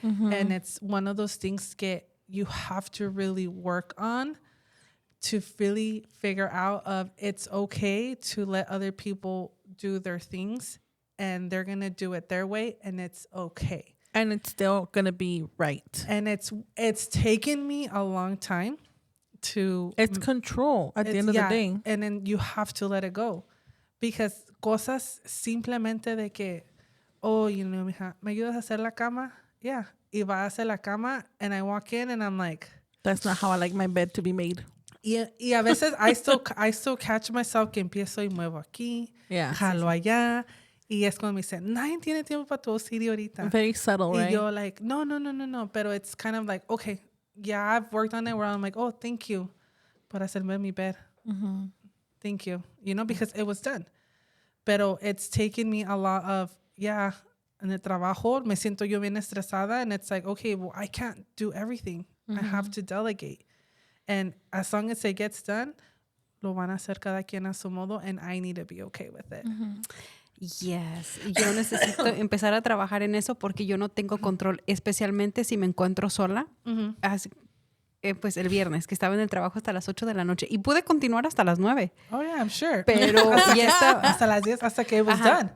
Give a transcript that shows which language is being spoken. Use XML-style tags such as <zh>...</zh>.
<en>And it's one of those things that you have to really work on to really figure out of it's okay to let other people do their things and they're going to do it their way and it's okay. And it's still going to be right. And it's taken me a long time to... It's control at the end of the day. And then you have to let it go.</en> <es>Because cosas simplemente de que, oh, you know, mija, ¿me ayudas a hacer la cama?</es> <en>Yeah. Y va a hacer la cama and I walk in and I'm like... That's not how I like my bed to be made.</en> <es>Y a veces I still catch myself que empiezo y muevo aquí, jalo allá. Y es cuando me dicen, nadie tiene tiempo para tu OCD ahorita.</es> <en>Very subtle, right?</en> <es>Y yo like, no.</es> <en>Pero it's kind of like, okay, yeah, I've worked on it where I'm like, oh, thank you por hacerme mi bed. Thank you. You know, because it was done. Pero it's taken me a lot of, en el trabajo me siento yo bien estresada and it's like, okay, well, I can't do everything. I have to delegate. And as long as it gets done, lo van a hacer cada quien a su modo and I need to be okay with it.</en> <es>Yes, yo necesito empezar a trabajar en eso porque yo no tengo control, especialmente si me encuentro sola. Así, pues el viernes, que estaba en el trabajo hasta las 8 de la noche y pude continuar hasta las 9.</es> <en>Oh, yeah, I'm sure.</en> <es>Pero ya estaba... hasta las 10, hasta que it was done.</es>